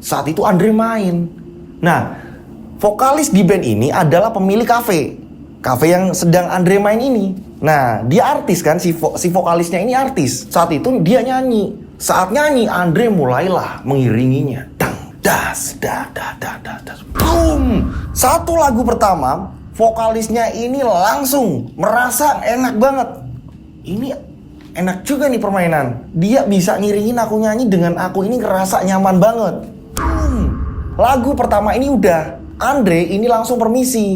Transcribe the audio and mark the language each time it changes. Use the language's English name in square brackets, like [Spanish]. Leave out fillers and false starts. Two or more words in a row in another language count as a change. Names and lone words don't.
[Indonesian] Saat itu Andre main. Nah, vokalis di band ini adalah pemilik kafe. Kafe yang sedang Andre main ini. Nah, dia artis kan, si vokalisnya ini artis. Saat itu dia nyanyi. Saat nyanyi, Andre mulailah mengiringinya. Dang, das, da, da, da, da, das. Boom! Satu lagu pertama, vokalisnya ini langsung merasa enak banget. Ini enak juga nih permainan. Dia bisa ngiringin aku nyanyi dengan aku ini ngerasa nyaman banget. Lagu pertama ini udah. Andre ini langsung permisi.